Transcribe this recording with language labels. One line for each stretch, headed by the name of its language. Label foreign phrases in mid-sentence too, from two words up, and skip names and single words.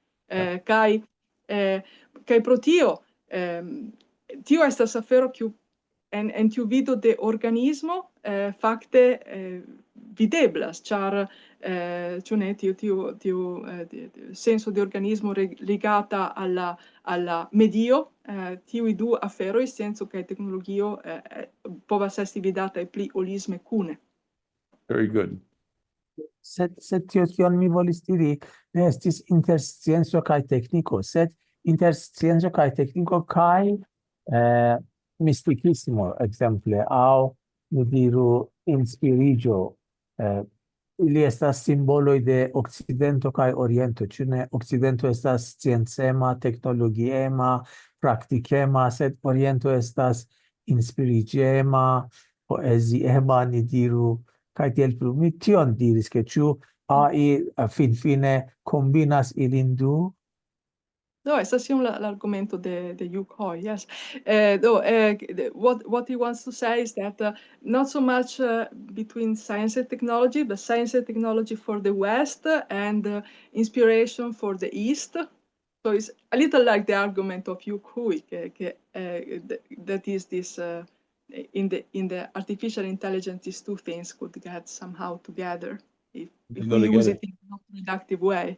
Esperanto: Kaj pro tio, tio estas afero kiu en tiu vido de organismo fakte videblas, ĉar ĉu ne tiu senso de organismo ligata alla medio, tiuj du aferoj, scienco kaj teknologio, povas esti vidataj pli holisme kune.
English: Very good.
Esperanto: Sed tio kion mi volis diri ne estis inter scienco kaj tekniko, sed inter scienco kaj tekniko kaj mistikismo, exemple, aŭ mi diru inspiriĝo. Ili estas simboloj de Okcidento kaj Oriento, ĉu ne? Okcidento estas sciencema, teknologiema, praktikema, sed Oriento estas inspiriĝema, poeziema, ni diru, kaj tiel plu. Mi tion diris, ke ĉu AI finfine kombinas ilin du? No, es así l'argomento de Yuk Hui, yes.
English: What he wants to say is that not so much between science and technology, but science and technology for the West and inspiration for the East. So it's a little like the argument of Yuk Hui, that is this, in the artificial intelligence, these two things could get somehow together if we use it in a not productive way.